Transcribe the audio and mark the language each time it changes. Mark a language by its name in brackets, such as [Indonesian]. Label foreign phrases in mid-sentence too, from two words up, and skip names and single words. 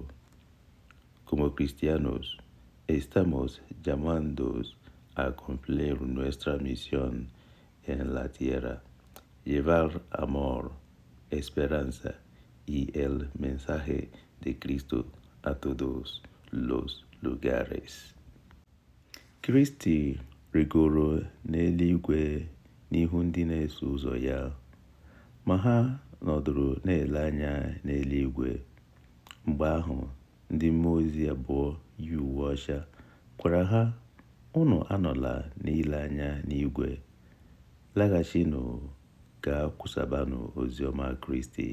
[Spanish] Como cristianos, estamos llamados a cumplir nuestra misión en la tierra, llevar amor, esperanza y el mensaje de Cristo a todos los lugares." [Igbo] Kristi rigoro n'eluigwe n'ihu ndị na-eso ụzọ ya, ma ha nọdụrụ na-ele anya n'eluigwe. Mgbe ahụ, ndị mmụọ ozi abụọ yi uwe ọcha gwara ha, "Unu anọla n'ile anya n'igwe, laghachinụ gaa kwusabanụ oziọma Kristi.